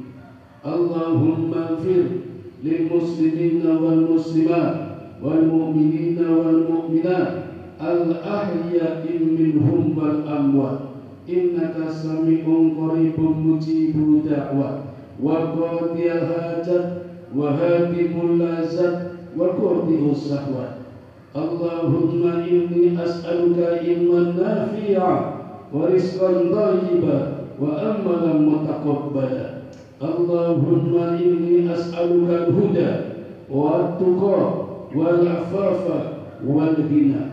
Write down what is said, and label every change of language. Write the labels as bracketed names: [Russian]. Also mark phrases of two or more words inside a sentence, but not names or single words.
[Arabic] اللهم اغفر للمسلمين والمسلمات والمؤمنين والمؤمنات الأحياء منهم والأموات. إنك سميع قريب مجيب الدعوات وقاضي الحاجات وهادم اللذات وقاضي الشهوات. اللهم إني أسألك علما نافعا ورزقا طيبا وعملا متقبلا. اللهم إني أسألك الهدى والتقى والعفاف والغنى.